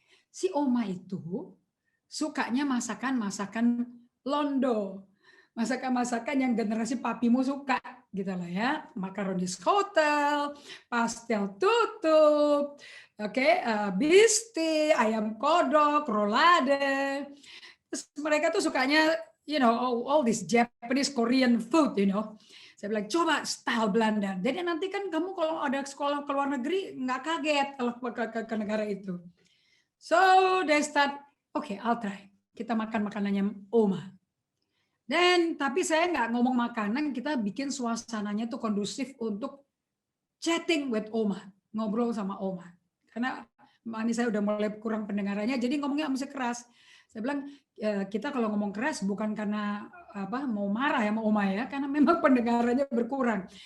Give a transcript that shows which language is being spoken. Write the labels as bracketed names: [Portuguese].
[Indonesian] Si Oma itu sukanya masakan Londo, masakan yang generasi papimu suka gitu lah ya, makaronis hotel, pastel tutup, bisti, ayam kodok, rolade. Terus mereka tuh sukanya [English] all this Japanese Korean food, [Indonesian] Saya bilang coba style Belanda. Jadi nanti kan kamu kalau ada sekolah ke luar negeri nggak kaget kalau ke negara itu. [English] So they start, okay, I'll try. [Indonesian] Kita makan makanannya Oma. Tapi saya nggak ngomong makanan, kita bikin suasananya tuh kondusif untuk [English] chatting with Oma, [Indonesian] ngobrol sama Oma. Karena ini saya udah mulai kurang pendengarannya, jadi ngomongnya mesti keras. Saya bilang kita kalau ngomong keras bukan karena mau marah ya sama Oma ya, karena memang pendengarannya berkurang.